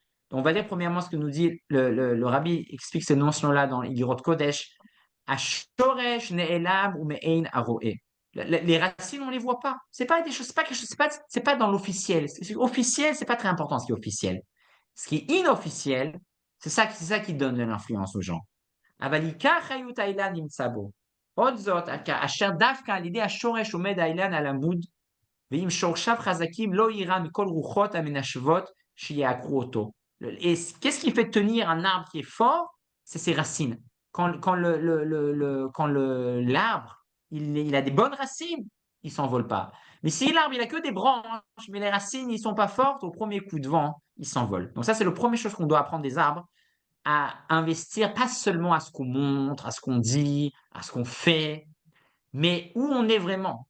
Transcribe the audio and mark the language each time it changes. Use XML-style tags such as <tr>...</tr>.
<fr>Donc, on va lire premièrement ce que nous dit le rabbi, explique ces notions-là dans Igorot Kodesh.</fr> <he>Ashoresh ne'elam ou me'ein aroe.</he> <fr>Les racines, on ne les voit pas. C'est pas des choses, c'est pas dans l'officiel. Officiel, c'est pas très important ce qui est officiel. Ce qui est inofficiel, c'est ça qui donne de l'influence aux gens.</fr> <he>Avalika chayut ailan nimtsabo. עוד זאת, אשר דווקא על ידי השורש עומד האילן על עמוד, ועם שורשיו חזקים לא יירא מכל רוחות המנשבות שיעקרו אותו.</he> <fr>Et qu'est-ce qui fait tenir un arbre qui est fort? C'est ses racines. Quand l'arbre, il a des bonnes racines, il s'envole pas. Mais si l'arbre, il a que des branches, mais les racines, ils sont pas fortes, au premier coup de vent, il s'envole. Donc ça, c'est la première chose qu'on doit apprendre des arbres, à investir pas seulement à ce qu'on montre, à ce qu'on dit, à ce qu'on fait, mais où on est vraiment.</fr>